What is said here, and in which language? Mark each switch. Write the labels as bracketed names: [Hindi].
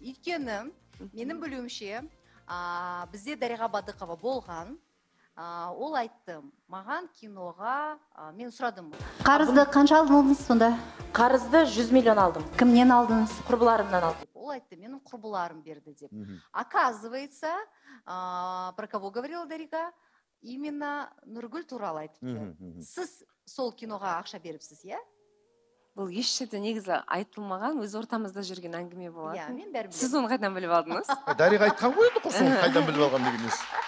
[Kazakh] Өйткені, менің білуімше, бізде Дариға Бадықова болған. Ол айтты, маған киноға, мен сұрадым. Қарызды қанша алдыңыз сонда? Қарызды 100 миллион алдым. Кімнен алдыңыз? Құрбыларымнан алдым. Ол айтты, менің құрбыларым берді деп. [Russian] Оказывается, про кого говорила Дариға? [Kazakh] Именно Нұргүл туралы айтыпты. Сіз сол киноға ақша беріпсіз, иә? Бұл еш жерде негізі айтылмаған, өз ортамызда жүрген әңгіме болады. Иә, мен бәрін Сіз оны қайдан біліп алдыңыз? Дариға айтқан ғой енді құрсын, қайдан біліп алған дегеніз.